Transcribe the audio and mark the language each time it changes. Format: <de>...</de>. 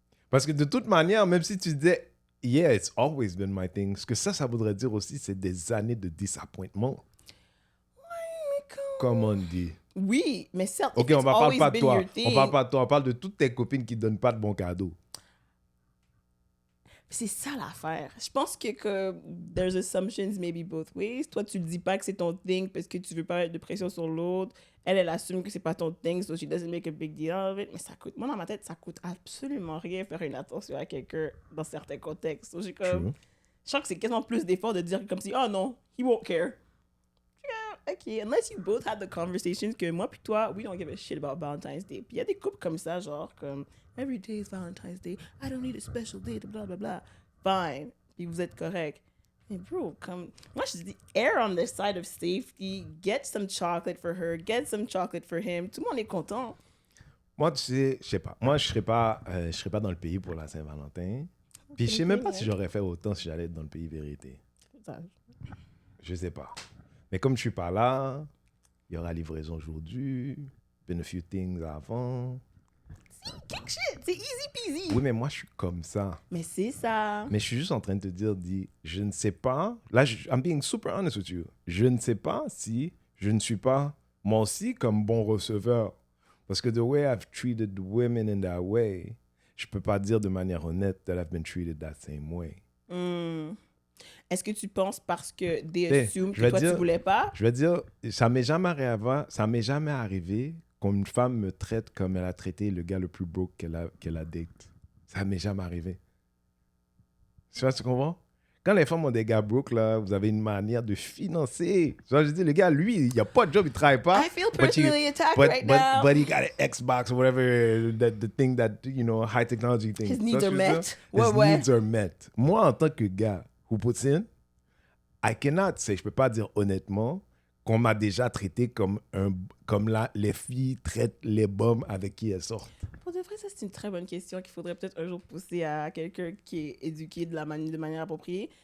<fr>Parce que de toute manière, même si tu disais,</fr> <en>yeah, it's always been my thing,</en> <fr>ce que ça voudrait dire aussi, c'est des années de disappointement. Comme on dit. Oui, mais certes, OK, on ne parle pas de toi. On parle pas de toi. On parle de toutes tes copines qui ne donnent pas de bons cadeaux. C'est ça l'affaire. Je pense que</fr> <en>there's assumptions maybe both ways.</en> <fr>Toi, tu le dis pas que c'est ton thing parce que tu veux pas mettre de pression sur l'autre. Elle assume que c'est pas ton thing,</fr> <en>so she doesn't make a big deal of it.</en> <fr>Mais ça coûte, moi dans ma tête, ça coûte absolument rien faire une attention à quelqu'un dans certains contextes. So, j'ai comme, je sens que c'est quasiment plus d'effort de dire comme si, oh non,</fr> <en>he won't care. OK, unless you both had the conversation</en> <fr>que moi puis toi,</fr> <en>we don't give a shit about Valentine's Day.</en> <fr>Puis il y a des couples comme ça, genre, comme,</fr> <en>every day is Valentine's Day, I don't need a special day,</en> <fr>blah, blah, blah. Fine. Puis vous êtes correct.</fr> <en>Mais bro,</en> <fr>comme, moi je dis,</fr> <en>err on the side of safety, get some chocolate for her, get some chocolate for him.</en> <fr>Tout le monde est content. Moi, tu sais, je sais pas. Moi, je serais pas dans le pays pour la Saint-Valentin. Puis je sais même pas si j'aurais fait autant si j'allais être dans le pays vérité. Je sais pas. Mais comme je suis pas là, il y aura livraison aujourd'hui,</fr> <en>been a few things</en> <fr>avant. Kick shit, c'est easy peasy. Oui, mais moi, je suis comme ça. Mais c'est ça. Mais je suis juste en train de te dire, je ne sais pas.</fr> <en>Là, I'm being super honest with you.</en> <fr>Je ne sais pas si je ne suis pas, moi aussi, comme bon receveur. Parce que</fr> <en>the way I've treated women in that way,</en> <fr>je peux pas dire de manière honnête</fr> <en>that I've been treated that same way.</en> <fr>Est-ce que tu penses parce que</fr> <en>they assume</en> <fr>que toi, tu voulais pas? Je vais dire, ça m'est jamais arrivé qu'une femme me traite comme elle a traité le gars le plus broke qu'elle a date. Ça m'est jamais arrivé. Tu vois, tu comprends? Quand les femmes ont des gars broke, là, vous avez une manière de financer. Tu vois, je dis, le gars, lui, il n'y a pas de job, il ne travaille pas.</fr> <en>I feel personally attacked right now. But he got an Xbox or whatever, the thing that, you know, high technology thing. His needs are met. His needs are met.</en> <fr>Moi, en tant que gars,</fr> <en>who puts in, I cannot say,</en> <fr>je ne peux pas dire honnêtement qu'on m'a déjà traité comme les filles traitent les bombes avec qui elles sortent. Pour de vrai, ça, c'est une très bonne question qu'il faudrait peut-être un jour pousser à quelqu'un qui est éduqué de manière appropriée.</fr>